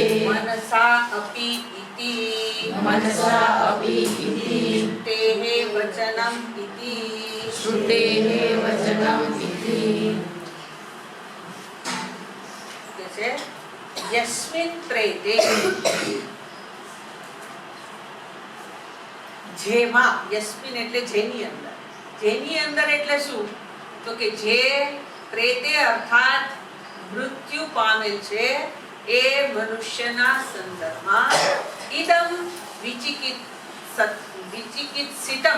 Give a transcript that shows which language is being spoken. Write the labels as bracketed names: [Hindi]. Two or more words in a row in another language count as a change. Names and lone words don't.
[Sanskrit] मनसा अपि इति मनसा अपि इति श्रुतेः वचनम् इति श्रुतेः वचनम् इति [Gujarati] जैसे [Sanskrit] यस्मिन् प्रेते [Gujarati] જેમાં યસ્મિન એટલે જેની અંદર એટલે શું તો કે જે પ્રેતે અર્થાત મૃત્યુ પામેલ છે એ મનુષ્યના સંદર્ભમાં [Sanskrit] ઇદમ વિચિકિત્સિતમ